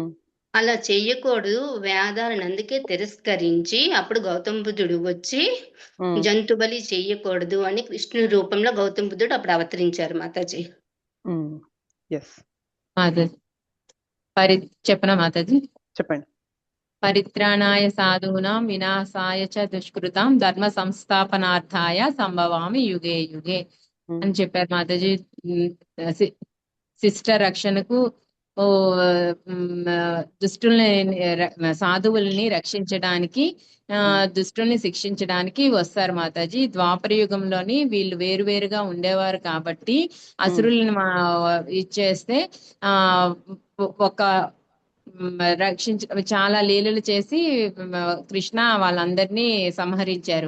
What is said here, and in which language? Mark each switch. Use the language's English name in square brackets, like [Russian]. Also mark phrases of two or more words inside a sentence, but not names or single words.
[Telugu] అలా చెయ్యకూడదు, వేదాలను అందుకే తిరస్కరించి అప్పుడు గౌతమ బుద్ధుడు వచ్చి ఉమ్, జంతు బలి చెయ్యకూడదు అని కృష్ణుడి రూపంలో గౌతమ బుద్ధుడు అప్పుడు అవతరించారు మాతాజీ. ఎస్, మాతాజీ చెప్పనా మాతాజీ? చెప్పండి. [Sanskrit] పరిత్రాణాయ సాధూనాం వినాశాయ చ దుష్కృతాం ధర్మ సంస్థాపనార్థాయ సంభవామి యుగే యుగే ఉమ్, [Telugu] అని చెప్పారు మాతాజీ. శిష్ట రక్షణకు ఓ దుష్టుల్ని సాధువుల్ని రక్షించడానికి దుష్టుల్ని శిక్షించడానికి వస్తారు మాతాజీ. ద్వాపర యుగంలోని వీళ్ళు వేరువేరుగా ఉండేవారు కాబట్టి అసురుల్ని ఇచ్చేస్తే ఒక చాలా లీలలు చేసి కృష్ణ వాళ్ళందరినీ సంహరించారు.